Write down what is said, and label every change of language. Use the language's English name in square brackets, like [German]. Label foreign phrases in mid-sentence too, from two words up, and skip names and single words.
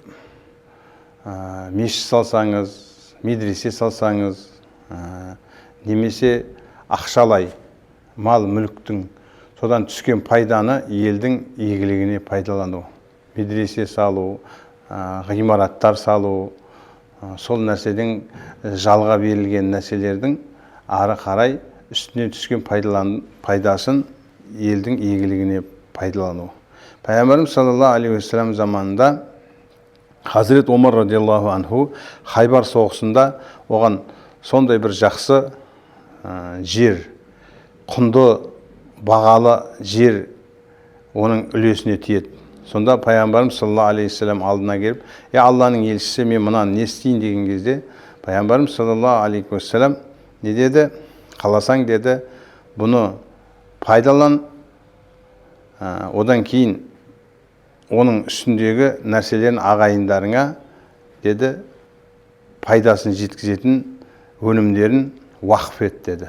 [Kazakh] Мешіт салсаңыз, медресе салсаңыз, немесе ақшалай мал мүліктің содан түскен пайданы елдің игілігіне пайдалану. Медресе салу, ғимараттар салу, сол нәрседен жалға берілген нәрселердің ары қарай үстінен түскен пайдасын елдің игілігіне пайдалану. Пайғамбарымыз [Arabic] صلى الله عليه وسلم [Kazakh] заманында Хазірет Омар [Arabic] رضي الله عنه [Kazakh] Хайбар соғысында оған сондай бір жақсы жер, құнды бағалы жер оның үлесіне тиеді. Сонда Пайғамбарымыз [Arabic] صلى الله عليه وسلم [Kazakh] алдына келіп, Алланың елшісі, мен мұнан не істейін деген кезде, Пайғамбарымыз [Arabic] صلى الله عليه وسلم [Kazakh] не деді? Қаласаң деді, бұны пайдалан, одан кейін оның үстіндегі нәрселерін ағайындарыңа деді, пайдасын жеткізетін өнімдерін уақып ет деді.